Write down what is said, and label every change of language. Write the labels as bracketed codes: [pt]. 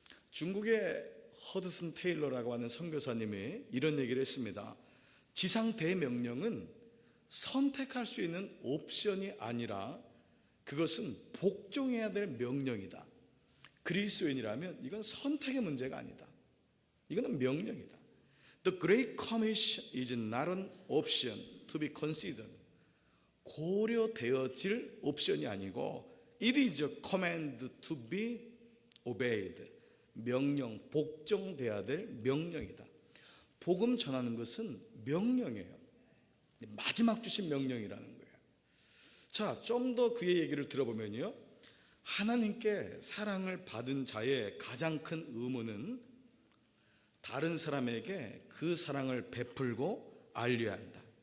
[ko] 중국의 허드슨 테일러라고 하는 선교사님이 이런 얘기를 했습니다. 지상 대명령은 선택할 수 있는 옵션이 아니라 그것은 복종해야 될 명령이다. 그리스도인이라면 이건 선택의 문제가 아니다. 이거는 명령이다. [en] The Great Commission is not an option to be considered. [ko] 고려되어질 옵션이 아니고 [en] It is a command to be obeyed. [ko] 명령, 복종돼야 될 명령이다. 복음 전하는 것은 명령이에요. 마지막 주신 명령이라는 거예요. 자, 좀 더 그의 얘기를 들어보면요, 하나님께 사랑을 받은 자의 가장 큰 의무는 다른 사람에게 그 사랑을 베풀고 알려야 한다.